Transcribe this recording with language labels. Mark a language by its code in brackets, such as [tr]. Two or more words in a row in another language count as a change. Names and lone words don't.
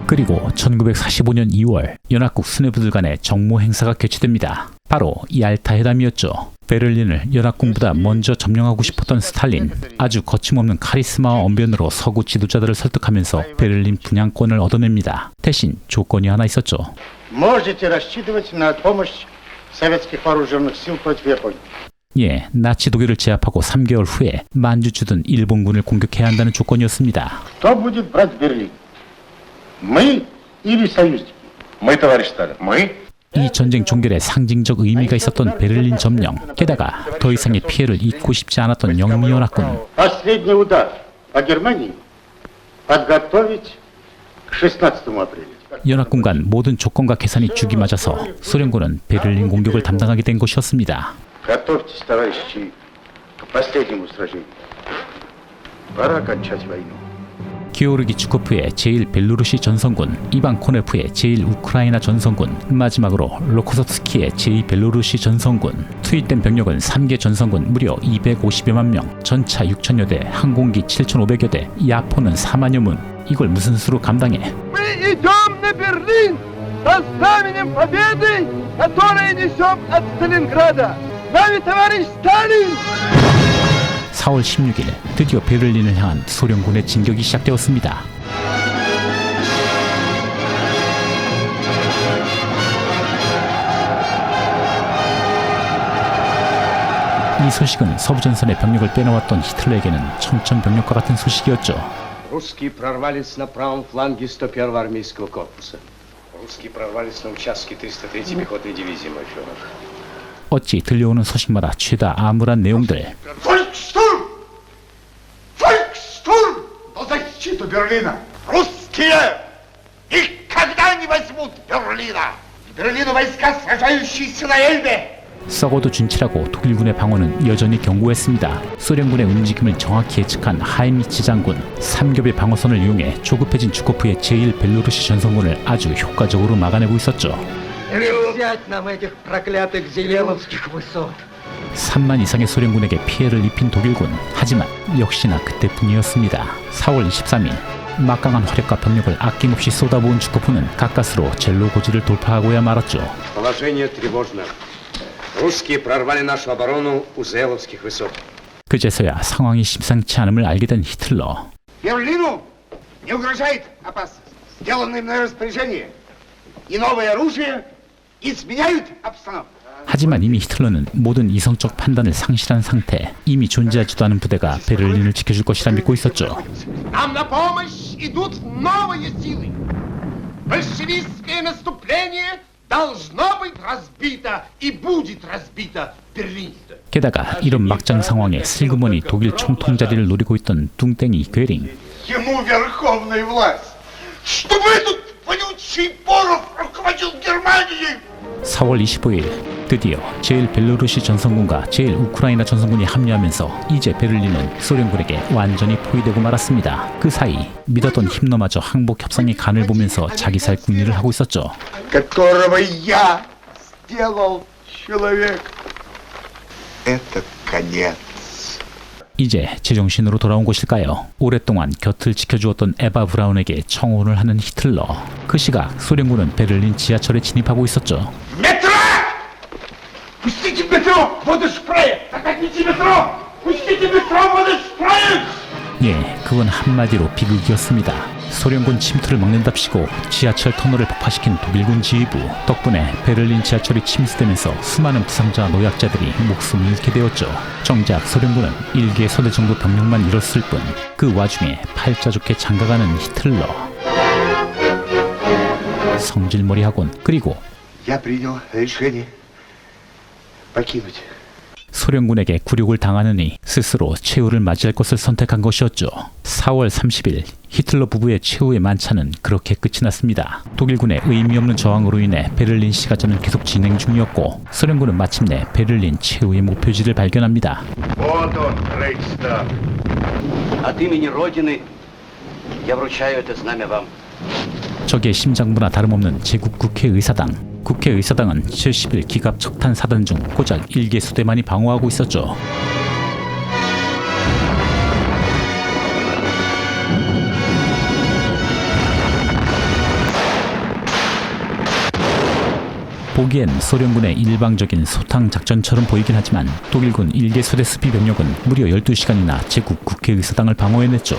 [ko] 그리고 1945년 2월 연합국 수뇌부들 간의 정모 행사가 개최됩니다. 바로 얄타 회담이었죠. 베를린을 연합군보다 먼저 점령하고 싶었던 스탈린, 아주 거침없는 카리스마와 언변으로 서구 지도자들을 설득하면서 베를린 분양권을 얻어냅니다. 대신 조건이 하나 있었죠. [ru] Можете рассчитывать на помощь советских вооруженных сил против Японии. [ko] 예, 나치 독일을 제압하고 3개월 후에 만주주둔 일본군을 공격해야 한다는 조건이었습니다. [ru] Кто будет брать Берлин? Мы или союзники? Мы, товарищ Сталин. Мы? [ko] 이 전쟁 종결에 상징적 의미가 있었던 베를린 점령, 게다가 더 이상의 피해를 입고 싶지 않았던 영미연합군. [ru] Последний удар по Германии подготовить к 16 апреля. [ko] 연합군 간 모든 조건과 계산이 죽이 맞아서 소련군은 베를린 공격을 담당하게 된 것이었습니다. [ru] Готовьтесь, товарищи, к последнему сражению. Пора кончать войну. [ko] 기오르기 추코프의 제1벨로루시 전선군, 이반 코네프의 제1우크라이나 전선군, 마지막으로 로코소프스키의 제2벨로루시 전선군. 투입된 병력은 3개 전선군 무려 250여만 명, 전차 6천여 대, 항공기 7,500여 대, 야포는 4만여 문. 이걸 무슨 수로 감당해? [ru] Мы идем на Берлин со знаменем победы, которое несем от Сталинграда. С нами товарищ Сталин! [ko] 4월 16일 드디어 베를린을 향한 소련군의 진격이 시작되었습니다. 이 소식은 서부전선의 병력을 빼놓았던 히틀러에게는 청천벽력과 같은 소식이었죠. [ru] Русские прорвались на правом фланге 101-го армейского корпуса. Русские прорвались на участке 303-й пехотной дивизии Мальчонок. [ko] 어찌 들려오는 소식마다 죄다 암울한 내용들. [ru] Фолькстурм! Фолькстурм! На защиту Берлина! Русские никогда не возьмут Берлина! В Берлину войска, сражающиеся на Эльбе! [ko] 썩어도 준치라고 독일군의 방어는 여전히 견고했습니다. 소련군의 움직임을 정확히 예측한 하이미치 장군, 3겹의 방어선을 이용해 조급해진 주코프의 제1벨로루시 전선군을 아주 효과적으로 막아내고 있었죠. [ru] Взять нам этих проклятых Зелеловских высот. [ko] 3만 이상의 소련군에게 피해를 입힌 독일군. 하지만 역시나 그때뿐이었습니다. 4월 23일 막강한 화력과 병력을 아낌없이 쏟아부은 주코프는 가까스로 젤로고지를 돌파하고야 말았죠. [ru] Положение тревожно. Русские прорвали нашу оборону у Зеловских высот. [ko] 그제서야 상황이 심상치 않음을 알게 된 히틀러. [ru] Берлину не угрожает опасность. Сделанное мной распоряжение и новое оружие изменяют обстановку. [ko] 하지만 이미 히틀러는 모든 이성적 판단을 상실한 상태, 이미 존재하지도 않은 부대가 베를린을 지켜줄 것이라 믿고 있었죠. [ru] Нам на помощь идут новые силы. Большевистское наступление должно быть разбито и будет разбито Берлин. [ko] 게다가 이런 막장 상황에 슬그머니 독일 총통 자리를 노리고 있던 뚱땡이 괴링. [ru] Ему верховная власть. Чтобы этот вонючий Боров руководил Германией. [ko] 4월 25일 드디어 제1벨로루시 전선군과 제1우크라이나 전선군이 합류하면서 이제 베를린은 소련군에게 완전히 포위되고 말았습니다. 그 사이 믿었던 힘너마저 항복 협상의 간을 보면서 자기 살 궁리를 하고 있었죠. [ru] Которого я сделал человек. Это конец. [ko] 이제 제정신으로 돌아온 것일까요? 오랫동안 곁을 지켜주었던 에바 브라운에게 청혼을 하는 히틀러. 그 시각 소련군은 베를린 지하철에 진입하고 있었죠. [ru] Метро! Пустите метро! Воду шпрее! Закатите метро! Пустите метро! Воду шпрее! [ko] 예, 그건 한마디로 비극이었습니다. 소련군 침투를 막는답시고 지하철 터널을 폭파시킨 독일군 지휘부 덕분에 베를린 지하철이 침수되면서 수많은 부상자와 노약자들이 목숨을 잃게 되었죠. 정작 소련군은 1개 소대 정도 병력만 잃었을 뿐 그 와중에 팔자 좋게 장가가는 히틀러. 성질머리 학원 그리고 [ru] Я принял решение покинуть. [ko] 소련군에게 굴욕을 당하느니 스스로 최후를 맞이할 것을 선택한 것이었죠. 4월 30일 히틀러 부부의 최후의 만찬은 그렇게 끝이 났습니다. 독일군의 의미 없는 저항으로 인해 베를린 시가전은 계속 진행 중이었고 소련군은 마침내 베를린 최후의 목표지를 발견합니다. [ru] Вот он, Рейхстаг. От имени Родины я вручаю это знамя вам. [ko] 적의 심장부나 다름없는 제국 국회의사당. 국회의사당은 70일 기갑 척탄 사단 중 고작 1개 소대만이 방어하고 있었죠. 보기엔 소련군의 일방적인 소탕 작전처럼 보이긴 하지만 독일군 1개 소대 수비 병력은 무려 12시간이나 제국 국회의사당을 방어해냈죠.